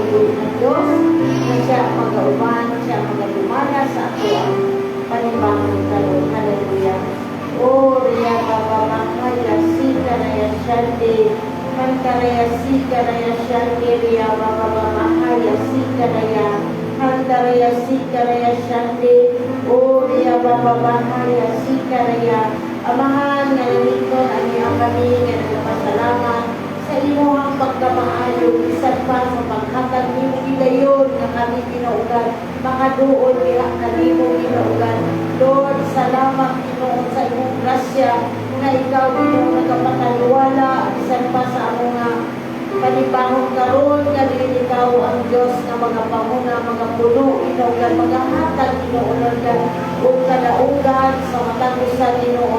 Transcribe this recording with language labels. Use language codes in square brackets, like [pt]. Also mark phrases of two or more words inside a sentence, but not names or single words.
[ceb] ng Diyos, na siya mag-auman, siya mag-umana sa ato ang panibang karon. Hallelujah. O Ria Baba Mahaya Sika Raya Shante, Hantaraya Sika Raya Shante, Ria Baba Mahaya Sika Raya, Hantaraya Sika Raya Shante, O Ria Baba Mahaya Sika Raya. Amahan nga nalingkod ang iyang kami nga nagpasalamat sa imuhang pagkamaayo, bisan pa sa paghatag nimo gidayon nga kami kinaugan, makaduol niya kanimo kinaugan. Lord, salamat Ginoo sa imong grasya nga ikaw Ginoo nagapataliwala bisan pa sa among nga panibahong karon nga dili ikaw ang Dios nga mga pamuna, mga puno kinaugan, mga hatag kinaugan o kadaugan sa matagusan Ginoo.